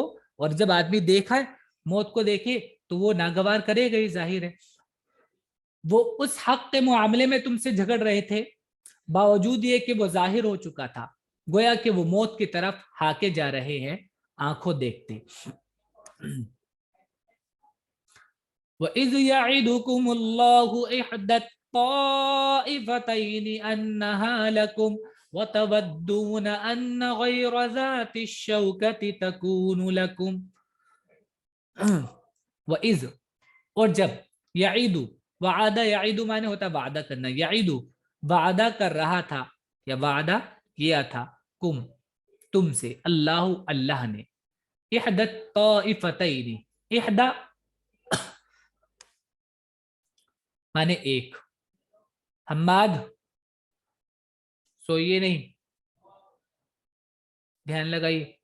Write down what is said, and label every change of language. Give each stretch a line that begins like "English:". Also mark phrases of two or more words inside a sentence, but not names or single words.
Hindi: और जब आदमी देखा है, मौत को देखे, तो वो नागवार करेगा ही, जाहिर है। वो उस हक के मामले में तुमसे झगड़ रहे थे, बावजूद ये कि वो जाहिर हो चुका था, गोया कि वो मौत की तरफ हाके जा रहे हैं आंखों देखते।
Arabic: وإذ يعدكم الله إحدى الطائفتين أنها لكم وتودون أن غير ذات الشوكة تكون لكم.
Hindi: वइज़, और जब, यईदु, वादा, यईदु माने होता वादा करना, यईदु वादा कर रहा था या वादा किया था, कुम, तुमसे, अल्लाह, अल्लाह ने,
Arabic: إحدى الطائفتين,
Hindi: इहदा माने एक, हम्माद सोइए नहीं, ध्यान लगाइए।